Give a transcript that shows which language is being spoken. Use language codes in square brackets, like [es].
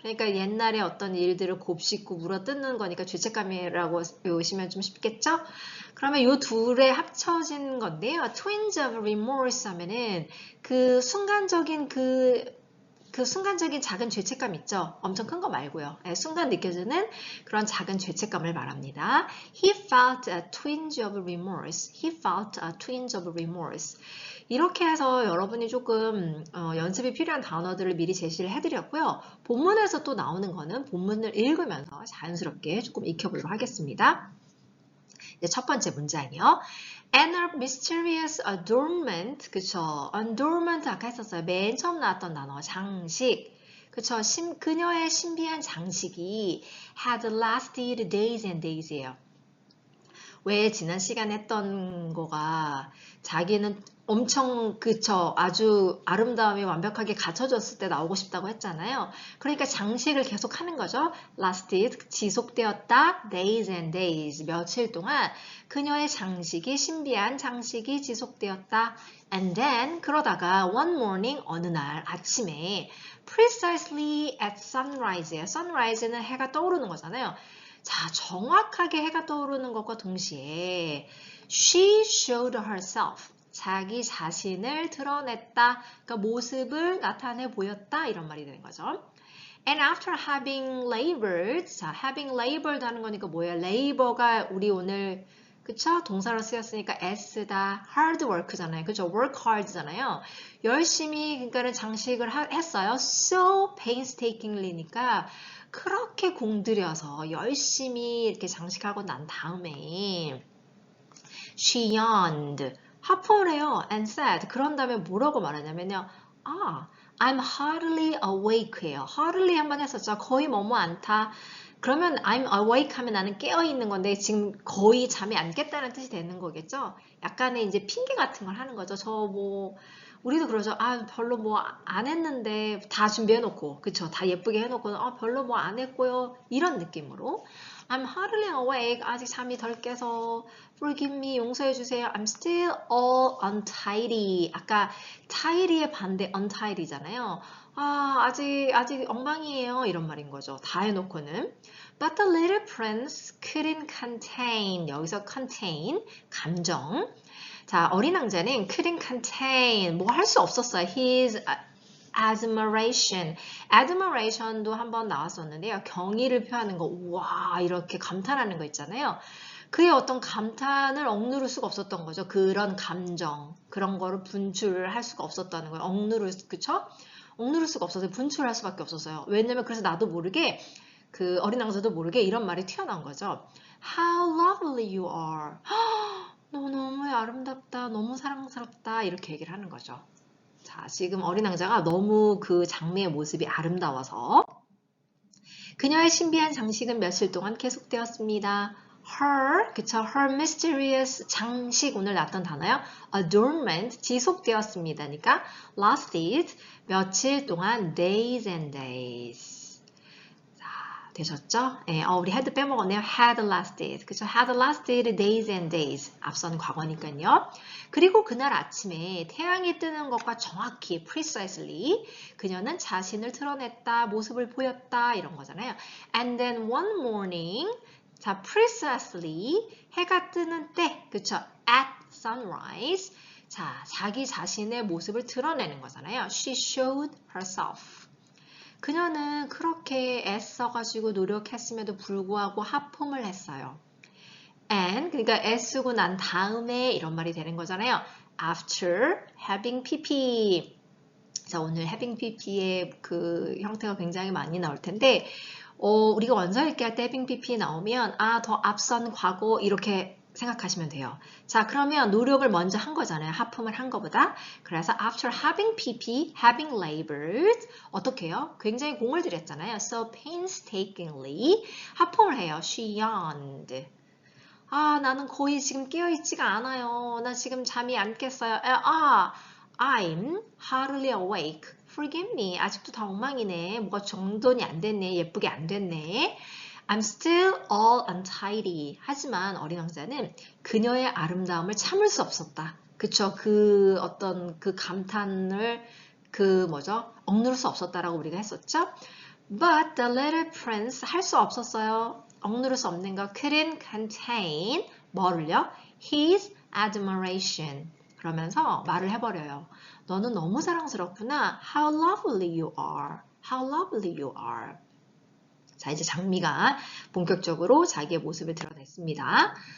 [ko] 그러니까 옛날에 어떤 일들을 곱씹고 물어뜯는 거니까 죄책감이라고 외우시면 좀 쉽겠죠? 그러면 이 둘에 합쳐진 건데요. [en] twins of remorse [ko] 하면은 그 순간적인 그 순간적인 작은 죄책감 있죠? 엄청 큰 거 말고요. 순간 느껴지는 그런 작은 죄책감을 말합니다. [en] He felt a twinge of remorse. He felt a twinge of remorse. [ko] 이렇게 해서 여러분이 조금 연습이 필요한 단어들을 미리 제시를 해드렸고요. 본문에서 또 나오는 거는 본문을 읽으면서 자연스럽게 조금 익혀보도록 하겠습니다. 이제 첫 번째 문장이요. [en] And a mysterious adornment, [ko] 그쵸? adornment 아까 했었어요. 맨 처음 나왔던 단어, 장식. 그쵸? 그녀의 신비한 장식이 [en] had lasted days and days예요. [ko] 왜 지난 시간에 했던 거가 자기는 엄청 아주 아름다움이 완벽하게 갖춰졌을 때 나오고 싶다고 했잖아요. 그러니까 장식을 계속 하는 거죠. lasted, 지속되었다, [en] days and days, [ko] 며칠 동안 그녀의 장식이, 신비한 장식이 지속되었다. [en] And then, [ko] 그러다가 [en] one morning, [ko] 어느 날 아침에 [en] precisely at sunrise예요. [ko] sunrise는 해가 떠오르는 거잖아요. 자, 정확하게 해가 떠오르는 것과 동시에 [en] she showed herself. [ko] 자기 자신을 드러냈다. 그러니까 모습을 나타내 보였다. 이런 말이 되는 거죠. [en] And after having labored, 자, having labored [ko] 하는 거니까 뭐예요? labor가 우리 오늘 그쵸? 동사로 쓰였으니까 S다. [en] hard work잖아요. [ko] 그죠? [en] work hard잖아요. [ko] 열심히 그러니까는 장식을 했어요. so painstakingly니까 그렇게 공들여서 열심히 이렇게 장식하고 난 다음에 [en] she yawned. [ko] 하품을 해요. [en] and said. [ko] 그런 다음에 뭐라고 말하냐면요. [en] I'm hardly awake예요. [ko] hardly 한번 했었죠. 거의 뭐뭐 않다. 그러면 I'm awake 하면 나는 깨어있는 건데 지금 거의 잠이 안 깼다는 뜻이 되는 거겠죠? 약간의 이제 핑계 같은 걸 하는 거죠. 우리도 그러죠. 별로 뭐 안 했는데 다 준비해놓고, 그쵸? 다 예쁘게 해놓고, 별로 뭐 안 했고요. [en] 이런 느낌으로. I'm hardly awake. [ko] 아직 잠이 덜 깨서 [en] forgive me. [ko] 용서해주세요. [en] I'm still all untidy. [ko] 아까 tidy의 반대 untidy잖아요. 아직 엉망이에요. 이런 말인 거죠. 다 해놓고는. [en] But the little prince couldn't contain. [ko] 여기서 contain, 감정. 자, 어린 왕자는 [en] couldn't contain, [ko] 뭐 할 수 없었어요. [en] His admiration. admiration도 한번 나왔었는데요. [ko] 경의를 표하는 거, 우와, 이렇게 감탄하는 거 있잖아요. 그의 어떤 감탄을 억누를 수가 없었던 거죠. 그런 감정, 그런 거를 분출을 할 수가 없었다는 거예요. 그쵸? 억누를 수가 없어서 분출을 할 수밖에 없었어요. 왜냐면 그래서 나도 모르게 그 어린 왕자도 모르게 이런 말이 튀어나온 거죠. [en] How lovely you are. [ko] 너 너무 아름답다. 너무 사랑스럽다. 이렇게 얘기를 하는 거죠. 자, 지금 어린 왕자가 너무 그 장미의 모습이 아름다워서 그녀의 신비한 장식은 며칠 동안 계속되었습니다. [en] Her, [ko] 그쵸? [en] Her mysterious [ko] 장식 오늘 나왔던 단어요. Adornment 지속되었습니다. 그러니까 [en] lasted [ko] 며칠 동안 [en] days and days. [ko] 자, 되셨죠? 네, 우리 had 빼먹었네요. [en] Had lasted. 그쵸? Had lasted days and days. [ko] 앞선 과거니까요. 그리고 그날 아침에 태양이 뜨는 것과 정확히 precisely 그녀는 자신을 드러냈다, 모습을 보였다 이런 거잖아요. [en] And then one morning 자, precisely [ko] 해가 뜨는 때, 그쵸? [en] At sunrise [ko] 자, 자기 자신의 모습을 드러내는 거잖아요. [en] She showed herself. [ko] 그녀는 그렇게 애써가지고 노력했음에도 불구하고 하품을 했어요. And 그러니까 애쓰고 난 다음에 이런 말이 되는 거잖아요. [en] After having pp. [ko] 자, 오늘 having pp의 그 형태가 굉장히 많이 나올 텐데 우리가 원서 읽기 할 때 having pp 나오면 더 앞선 과거 이렇게 생각하시면 돼요. 자, 그러면 노력을 먼저 한 거잖아요. 하품을 한 거보다. 그래서 [en] after having pp, having labored [ko] 어떻게 해요? 굉장히 공을 들였잖아요. [en] So painstakingly [ko] 하품을 해요. [en] She yawned. [ko] 나는 거의 지금 깨어있지가 않아요. 나 지금 잠이 안 깼어요. [en] I'm hardly awake. Forgive me. [ko] 아직도 다 엉망이네. 뭐가 정돈이 안 됐네. 예쁘게 안 됐네. [en] I'm still all untidy. [ko] 하지만 어린 왕자는 그녀의 아름다움을 참을 수 없었다. 그쵸? 그 어떤 그 감탄을 억누를 수 없었다라고 우리가 했었죠? [en] But the little prince [ko] 할 수 없었어요. 억누를 수 없는 거 [en] couldn't contain [ko] 뭐를요? [en] His admiration. [ko] 그러면서 말을 해버려요. 너는 너무 사랑스럽구나. [en] How lovely you are. How lovely you are. [ko] 자, 이제 장미가 본격적으로 자기의 모습을 드러냈습니다.